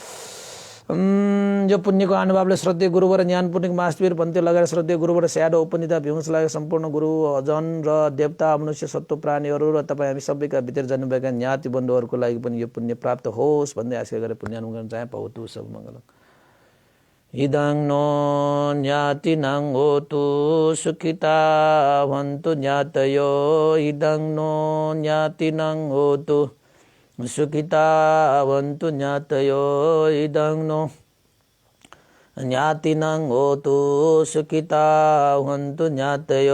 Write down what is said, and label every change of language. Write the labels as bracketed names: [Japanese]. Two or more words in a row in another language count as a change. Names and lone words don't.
[Nepali] यो पुण्यको अनुभवले श्रद्धेय गुरुवर ज्ञानपूर्णिक महावीर भन्ते लगाएर श्रद्धेय गुरुवर स्याडो उपनिता भीमस लगाएर सम्पूर्ण गुरु जन र देवता मनुष्य सत्व प्राणीहरू र तपाईँ हामी सबैका भित्र जानुभएका ज्ञाति बन्धुहरूको लागि पनि यो पुण्य प्राप्त होस् भन्दै आशा गरेर पुण्यानुमोदन गर्न चाहे। [Pali] भवतु सब मङ्गलम्। इदं नो ज्ञातिनां होतु सुखिता भवन्तु ज्ञातयो। इदं नो ज्ञातिनां होतु सुखिता भवन्तु ज्ञातयो। इदं नो ज्ञातिनां होतु सुखिता भवन्तु ज्ञातयो।